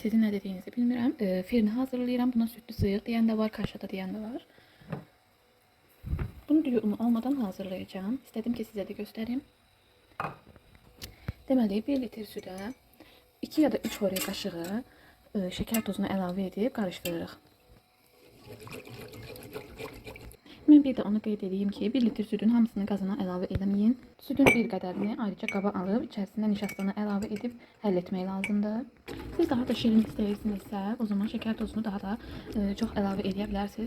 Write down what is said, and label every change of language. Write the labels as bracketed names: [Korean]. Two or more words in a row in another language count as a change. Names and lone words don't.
[Azerbaijani] Sizin ne dediğinizi bilmirəm. Firni hazırlayıram. [Turkish] Buna sütlü sıyır diyen de var, kaşada diyen de var. Bunu düğü unu olmadan hazırlayacağım. İstedim ki size de göstereyim. [Azerbaijani] Deməli 1 litr südə 2 ya da 3 oraya kaşığı şeker tozunu əlavə edib qarışdırırıq. Mən bir də onu qeyd edeyim ki, 1 litr südün hamısını qazana əlavə etməyin. Südün bir qədərini ayrıca qaba alıb içərisinə nişastanı əlavə edib həll etmək lazımdır. Siz daha da şirin istəyirsinizsə, o zaman şeker tozunu daha da çox əlavə edə bilərsiniz.